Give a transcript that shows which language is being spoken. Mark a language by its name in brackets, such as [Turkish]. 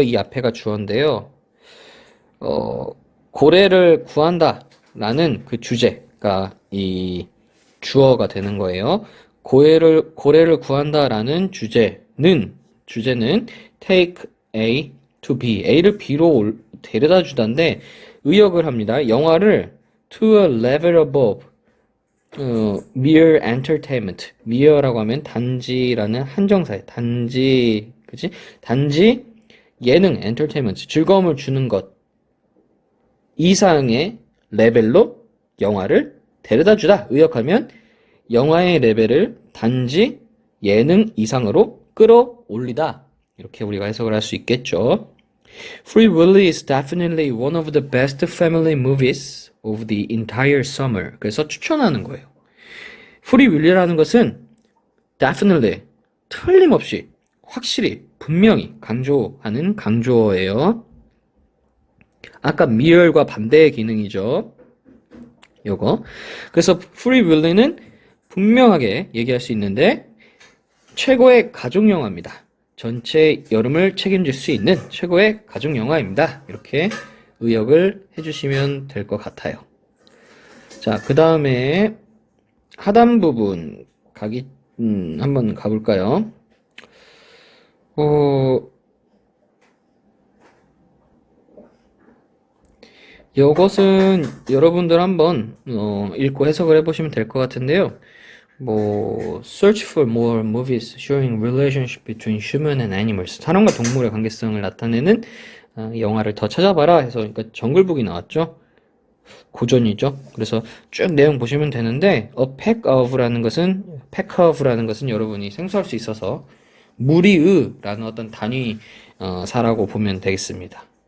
[Korean] 이 앞에가 주어인데요. 고래를 구한다 라는 그 주제가 이 주어가 되는 거예요. 고래를 구한다 라는 주제는 take A to B, A를 B로 데려다 주다인데 의역을 합니다. 영화를 [English] to a level above mere entertainment, [Korean] mere라고 하면 단지라는 한정사예요. 단지, 그치? 단지 예능, entertainment, 즐거움을 주는 것 이상의 레벨로 영화를 데려다 주다. 의역하면 영화의 레벨을 단지 예능 이상으로 끌어올리다. 이렇게 우리가 해석을 할 수 있겠죠. [English] Free Willy is definitely one of the best family movies of the entire summer. [Korean] 그래서 추천하는 거예요. Free Willy라는 것은 definitely, 틀림없이, 확실히, 분명히 강조하는 강조어예요. 아까 mere과 반대의 기능이죠. 요거. 그래서 Free Willy는 분명하게 얘기할 수 있는데 최고의 가족 영화입니다. 전체 여름을 책임질 수 있는 최고의 가족 영화입니다. 이렇게 의역을 해주시면 될 것 같아요. 자, 그 다음에 하단 부분 한번 가볼까요? 이것은 여러분들 한번 읽고 해석을 해보시면 될 것 같은데요. [English] search for more movies showing relationship between human and animals. [Korean] 사람과 동물의 관계성을 나타내는 영화를 더 찾아봐라 해서, 그러니까 정글북이 나왔죠. 고전이죠. 그래서 쭉 내용 보시면 되는데, a pack of라는 것은 여러분이 생소할 수 있어서 무리의라는 어떤 단위사라고 보면 되겠습니다.